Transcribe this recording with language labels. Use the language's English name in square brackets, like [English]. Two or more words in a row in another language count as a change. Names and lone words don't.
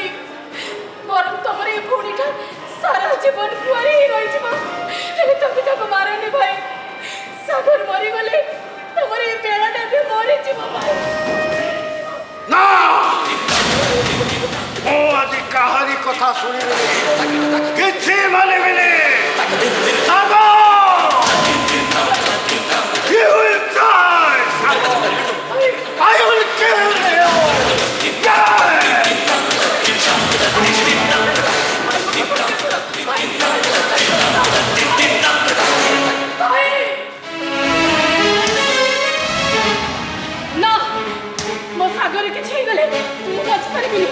[Odia] ବରଂ ତମର ଏ ଭଉଣୀଟା ସାରା ଜୀବନ କୁଆରୀ ହେଇ ରହିଯିବ, ହେଲେ ତମେ ତାକୁ ମାରନି ଭାଇ। ସାଗର ମରିଗଲେ ତମର ଏ ବେଳାଟା ବି ମରିଯିବ ଭାଇ। ନା, ମୁଁ ଆଜି କାହାରି କଥା ଶୁଣିବିନି, କିଛି ମାନିବିନି। ସାଗର! [English] You will die, Sagar! I will kill you! [Odia] ନା, ମୋ ସାଗର କିଛି ହେଇଗଲେ ମୁଁ ବଞ୍ଚିପାରିବିନି।